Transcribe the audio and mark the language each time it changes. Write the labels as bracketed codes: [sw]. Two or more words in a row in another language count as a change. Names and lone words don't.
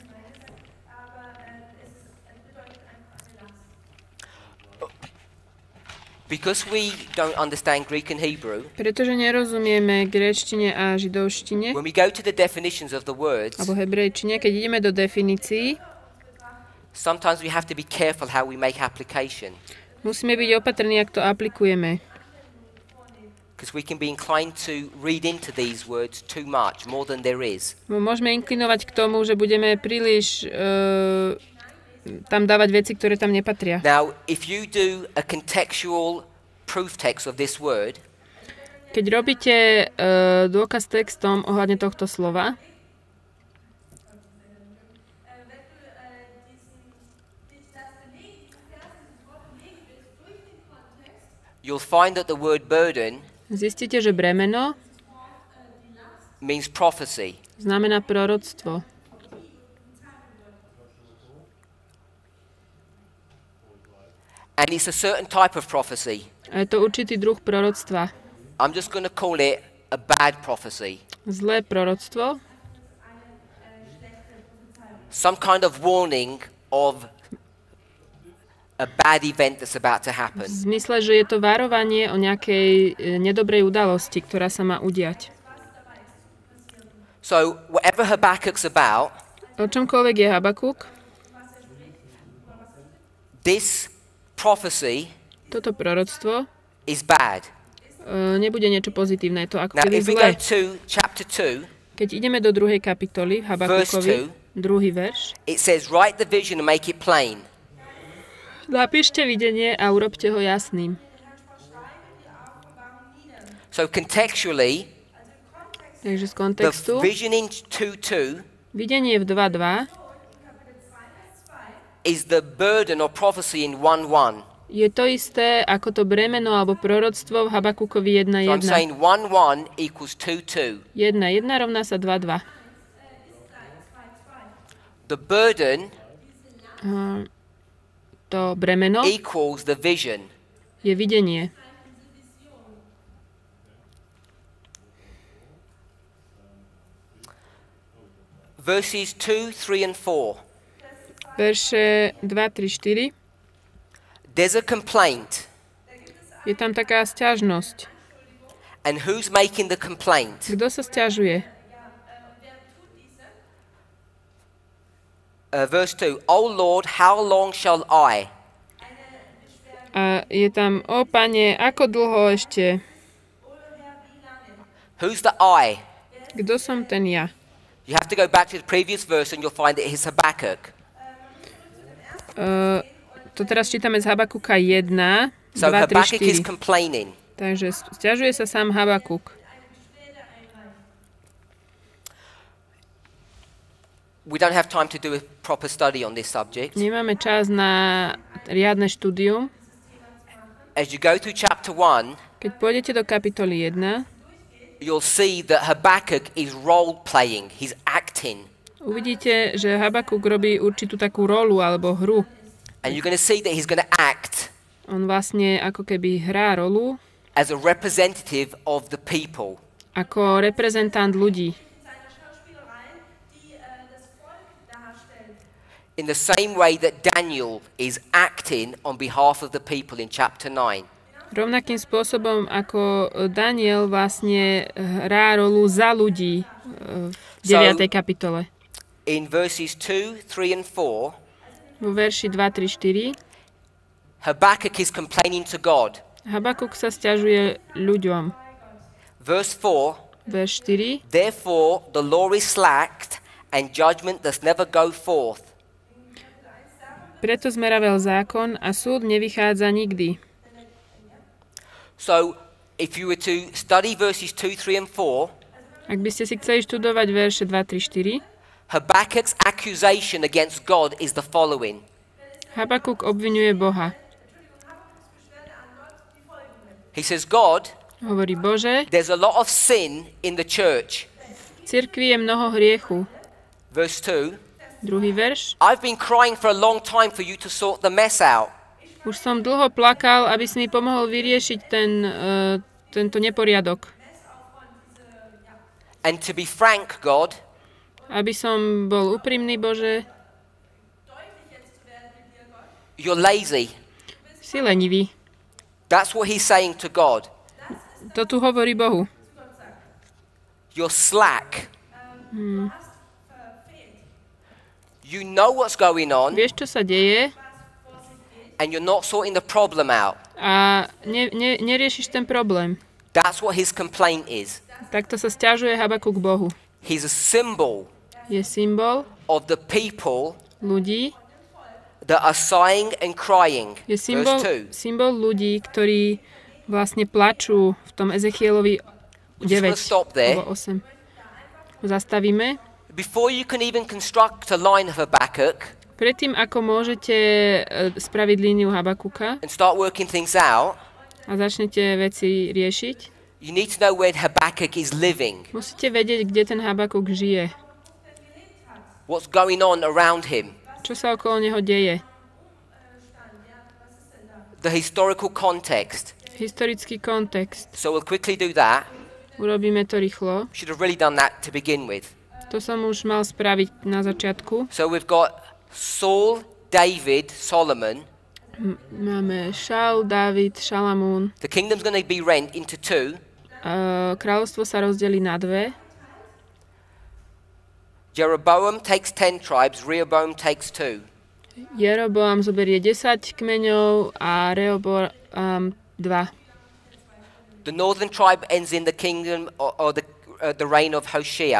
[en] Because we don't understand Greek and Hebrew, [sk] Pretože nerozumieme gréčtine a židovštine, [en] when we go to the definitions of the words, [sk] alebo hebrejčine, keď ideme do definícií, [en] sometimes we have to be careful how we make application. [sk] Musíme byť opatrní, ak to aplikujeme. [en] Because we can be inclined to read into these words too much, more than there is. [sk] Môžeme inklinovať k tomu, že budeme príliš tam dávať veci, ktoré tam nepatria. [en] Now, if you do a contextual proof text of this word, [sk] keď robíte dôkaz textom ohľadne tohto slova, [en] you'll find that the word burden [sk] zistíte, že bremeno [en] means prophecy. [sk] Znamená proroctvo. [en] And it's a certain type of prophecy. [sk] A je to určitý druh proroctva. [en] I'm just going to call it a bad prophecy. [sk] Zlé proroctvo. [en] Some kind of warning of a bad event that's about to happen. [sk] V zmysle, že je to varovanie o nejakej nedobrej udalosti, ktorá sa má udiať. [en] So, whatever Habakkuk's about, [sk] O čomkoľvek je Habakuk, [en] this prophecy [sk] toto proroctvo [en] is bad. [sk] Nebude niečo pozitívne, je to ako [en] Now, [sk] keby [en] if we go [sk] zlé. [en] to chapter 2, [sk] Keď ideme do 2. kapitoly, Habakukovi, 2. verš, [en] it says, write the vision and make it plain. [sk] napíšte videnie a urobte ho jasným. [en] So contextually, [sk] Takže z [en] the [sk] kontextu, [en] vision in 2:2 [sk] videnie v 2.2 [en] is the burden or prophecy in 1:1. [sk] je to isté ako to bremeno alebo proroctvo v Habakukovi [en] So I'm [sk] 1.1. [en] saying 1:1 equals 2:2. [sk] 1.1 rovná sa 2.2. [en] The burden [sk] To bremeno [en] equals the vision. [sk] je videnie. [en] Verses 2, 3, and 4. [sk] Verše 2, 3, 4. [en] There's a complaint. [sk] Je tam taká sťažnosť. [en] And who's making the complaint? [sk] Kto sa sťažuje? [en] Verse 2. O Lord, how long shall I? [sk] A je tam, o Pane, ako dlho ešte? [en] Who's the I? [sk] Kto som ten ja? [en] You have to go back to the previous verse and you'll find that it's Habakkuk. [sk] To teraz čítame z Habakuka 1, 2, [en] So [sk] 3, [en] Habakkuk is [sk] 4. [en] complaining. [sk] Takže sťažuje sa sám Habakuk. [en] We don't have time to do a proper study on this subject. [sk] Nemáme čas na riadne štúdium. [en] As you go through chapter 1, [sk] Keď pôjdete do kapitoly 1, [en] you'll see that Habakkuk is role-playing. He's acting. [sk] uvidíte, že Habakuk robí určitú takú rolu alebo hru. [en] And you're going to see that he's going to act [sk] On vlastne ako keby hrá rolu [en] as a representative of the people. [sk] ako reprezentant ľudí. [en] In the same way that Daniel is acting on behalf of the people in chapter 9. [sk] Rovnakým spôsobom ako Daniel vlastne hrá rolu za ľudí v 9. kapitole. [en] In verses 2, 3, and 4, [sk] Vo verši 2, 3, 4 [en] Habakkuk is complaining to God. [sk] Habakuk sa sťažuje ľuďom. [en] Verse 4, [sk] Verš 4. [en] therefore the law is slacked and judgment does never go forth. [sk] Preto zmeravel zákon a súd nevychádza nikdy. [en] So, if you were to study verses 2, 3, and 4, [sk] Ak by ste si chceli študovať verše 2, 3, 4, [en] Habakkuk's accusation against God is the following. [sk] Habakuk obvinuje Boha. [en] He says, God, [sk] Hovorí, Bože, [en] there's a lot of sin in the church. [sk] v cirkvi je mnoho hriechu. [en] Verse 2, [sk] Druhý verš. [en] I've been crying for a long time for you to sort the mess out. [sk] Už som dlho plakal, aby si mi pomohol vyriešiť tento neporiadok. [en] And to be frank, God, [sk] Aby som bol úprimný, Bože, [en] you're lazy. [sk] si lenivý. [en] That's what he's saying to God. [sk] To tu hovorí Bohu. [en] You're slack. You know what's going on. [sk] Vieš, čo sa deje? [en] and you're not sorting the problem out. [sk] a neriešiš ten problém. [en] That's what his complaint is. [sk] Takto sa sťažuje Habakuk Bohu. [en] He's a symbol [sk] Je symbol [en] of the people [sk] ľudí, [en] that are sighing and crying. [sk] je [en] Verse 2. [sk] symbol ľudí, ktorí vlastne plačú v tom Ezechielovi 9 alebo 8. Zastavíme. [en] Before you can even construct a line of Habakkuk [sk] Predtým, ako môžete spraviť líniu Habakuka [en] and start working things out, [sk] a začnete veci riešiť, [en] you need to know where Habakkuk is living, [sk] musíte vedieť, kde ten Habakuk žije. [en] what's going on around him, [sk] Čo sa okolo neho deje. [en] the historical context. [sk] Historický kontext. [en] So we'll quickly do that. [sk] Urobíme to rýchlo. [en] Should have really done that to begin with. [sk] To som už mal spraviť na začiatku. [en] So we've got Saul, David, Solomon. [sk] Máme Šaul, Dávid, Šalamún. [en] The kingdom's going to be rent into two. [sk] Kráľovstvo sa rozdelí na dve. [en] Jeroboam takes 10 tribes, Rehoboam takes 2. [sk] Jeroboam zoberie 10 kmeňov a Rehoboam 2. [en] The northern tribe ends in the kingdom or the reign of Hoshea.